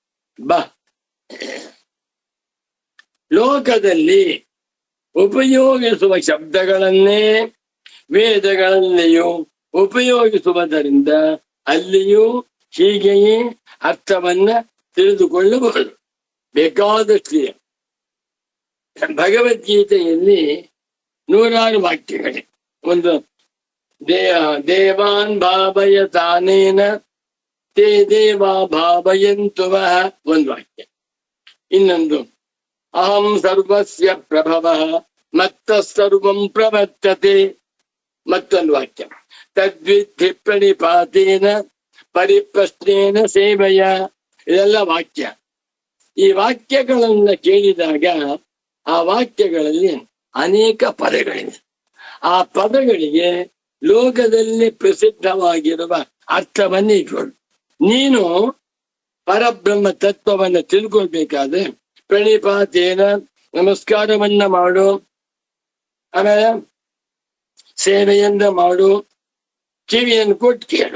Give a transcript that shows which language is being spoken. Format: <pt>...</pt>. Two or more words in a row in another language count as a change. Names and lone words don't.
<kn>ಲೋಕದಲ್ಲಿ ಉಪಯೋಗಿಸುವ ಶಬ್ದಗಳನ್ನೇ ವೇದಗಳಲ್ಲಿಯೂ ಉಪಯೋಗಿಸುವುದರಿಂದ ಅಲ್ಲಿಯೂ ಹೀಗೆಯೇ ಅರ್ಥವನ್ನ ತಿಳಿದುಕೊಳ್ಳಬಹುದು. ಬೇಕಾದಷ್ಟಿದೆ. ಭಗವದ್ಗೀತೆಯಲ್ಲಿ 100 ವಾಕ್ಯಗಳಿವೆ. ಒಂದು</kn> <sa>ದೇವಾನ್ ಭಾವಯ ತಾನೇನ ತೇ ದೇವಾ ಭಾವಯಂತು ವಃ</sa> <kn>ಒಂದು ವಾಕ್ಯ. ಇನ್ನೊಂದು</kn> <sa>ಅಹಂ ಸರ್ವಸ್ಯ ಪ್ರಭವ ಮತ್ತ ಸರ್ವಂ ಪ್ರವರ್ತತೆ</sa> <kn>ಮತ್ತೊಂದು ವಾಕ್ಯ.</kn> <sa>ತದ್ವಿಧಿ ಪ್ರಣಿಪಾತೇನ ಪರಿಪ್ರಶ್ನೇನ ಸೇವೆಯ.</sa> <kn>ಇದೆಲ್ಲ ವಾಕ್ಯ. ಈ ವಾಕ್ಯಗಳನ್ನ ಕೇಳಿದಾಗ ಆ ವಾಕ್ಯಗಳಲ್ಲಿ ಅನೇಕ ಪದಗಳಿವೆ. ಆ ಪದಗಳಿಗೆ ಲೋಕದಲ್ಲಿ ಪ್ರಸಿದ್ಧವಾಗಿರುವ ಅರ್ಥವನ್ನೇ ಇಟ್ಕೊಂಡು ನೀನು ಪರಬ್ರಹ್ಮ ತತ್ವವನ್ನ ತಿಳ್ಕೊಳ್ಬೇಕಾದ್ರೆ ಪ್ರಣಿಪಾತೇನ ನಮಸ್ಕಾರವನ್ನ ಮಾಡು, ಆಮೇಲೆ ಸೇವೆಯನ್ನ ಮಾಡು, ಕಿವಿಯನ್ನು ಕೊಟ್ಟು ಕೇಳು.</kn>